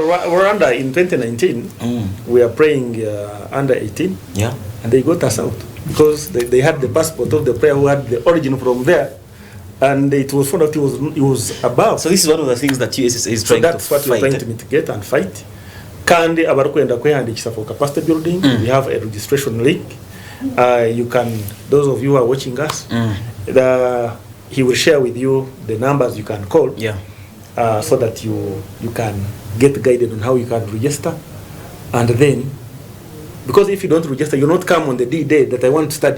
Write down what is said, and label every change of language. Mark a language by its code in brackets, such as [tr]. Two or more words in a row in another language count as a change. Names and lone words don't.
[en] Rwanda in 2019, we are playing under 18, Yeah. and they got us out because they had the passport of the player who had the origin from there, and it was found out he was above. So this is one of the things that USSSA is So trying that's to what we're fight. trying to mitigate and fight. [nyn] Kandi abarikwenda kweyandikisa [en] for capacity building, we have a registration link. You can, those of you who are watching us, he will share with you the numbers you can call. Yeah. So that you can get guided on how you can register. And then, because if you don't register, you'll not come on the day that I want to study.